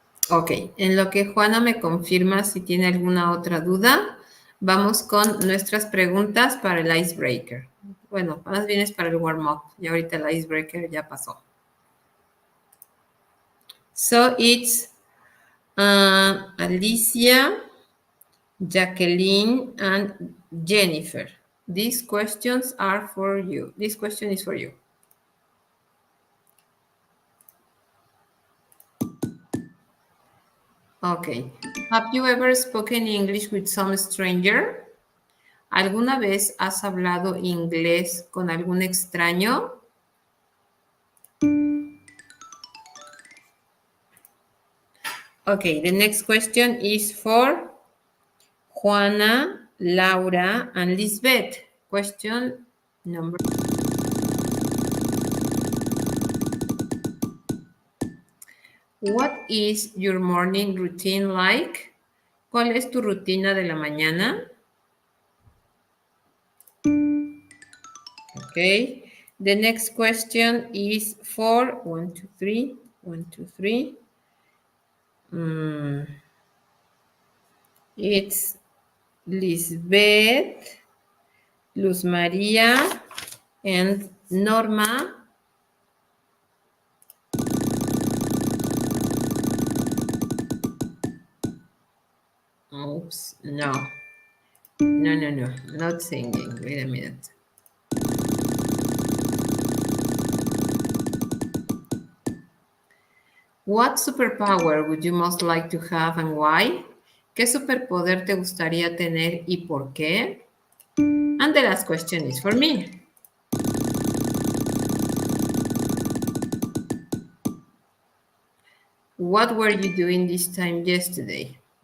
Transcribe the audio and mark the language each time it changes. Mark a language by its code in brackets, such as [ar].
[es] Ok, en lo que Juana me confirma si tiene alguna otra duda, vamos con nuestras preguntas para el icebreaker. Bueno, más bien es para el warm-up. Y ahorita el icebreaker ya pasó. [en] So it's Alicia, Jacqueline, and Jennifer. These questions are for you. This question is for you. Okay. Have you ever spoken English with some stranger? [es] ¿Alguna vez has hablado inglés con algún extraño? [en] Okay, the next question is for Juana, Laura, and Lisbeth. Question number. What is your morning routine like? [es] ¿Cuál es tu rutina de la mañana? [en] Okay. The next question is for 1, 2, 3, 1, 2, 3. It's Lisbeth, Luz María, and Norma. Oops, no. No, not singing. Wait a minute. What superpower would you most like to have and why? [es] ¿Qué superpoder te gustaría tener y por qué? [en] And the last question is for me. What were you doing this time yesterday?